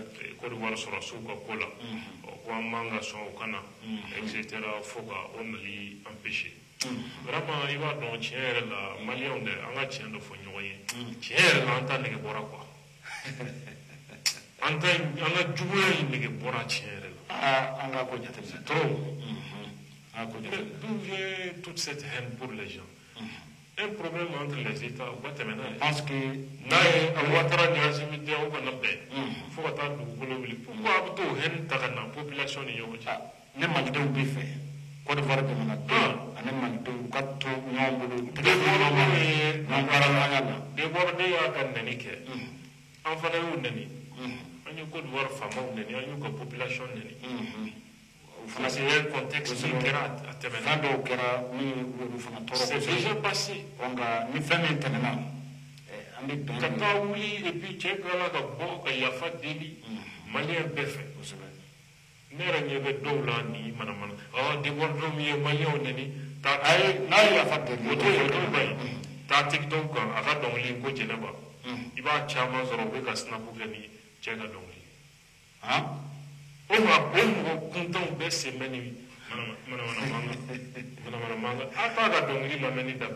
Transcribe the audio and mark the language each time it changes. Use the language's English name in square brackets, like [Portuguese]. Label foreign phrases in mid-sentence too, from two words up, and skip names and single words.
[Bambara] Côte d'Ivoire sɔrɔsiw ka ko la ko an man ka sɔn o ka na etc fo ka o nali empêcher vraiment i b'a dɔn tiɲɛ yɛrɛ la maliyɛnw dɛ an ka tiɲɛ dɔ fɔ ɲɔgɔn ye tiɲɛ yɛrɛ la an ta nege bɔra quoi an ka juguya in nege bɔra tiɲɛ yɛrɛ la an ka ko jateminɛ [French] trop d'où vient toute cette haine pour les gens un problème entre les États [Bambara] u ka tɛmɛ n'a ye [French] parce que [Bambara] n'a ye Ouattara ni Assimi tɛ aw kana bɛn fo ka taa dugukolo wuli pourquoi a bɛ t'o haine ta ka na population ni ɲɔgɔn cɛ ne malidenw bɛ fɛ Côte d'Ivoire jamanadenw ani malidenw u ka to ɲɔgɔn bolo Debordo y'a ka nɛni kɛ an fana y'u nɛni an ye Côte d'Ivoire faamaw nɛni an y'u ka population nɛni [French] parce que un contexte [Bambara] min kɛra a tɛmɛna fɛn dɔw kɛra min olu fana tɔɔrɔ [French] c'est déjà passé [Bambara] nka ni fɛn min tɛmɛna an bɛ bɛn ka taa wuli [French] et puis [Bambara] cɛ tilala ka bɔ ka yafa deli maliyɛn bɛɛ fɛ kosɛbɛ ne yɛrɛ ɲɛ bɛ dɔw la ni manamana Debordo min ye maliyɛnw nɛni n'a ye yafa deli o t'o ban ye taa tiktok kan a ka dɔnkili ko jɛnɛba i b'a caman sɔrɔ u bɛ ka sinapu kɛ ni cɛ ka dɔnkili o mɔgɔ kuntanw bɛɛ sen bɛ ni manamana manga a t'a ka dɔnkili lamɛnni dabila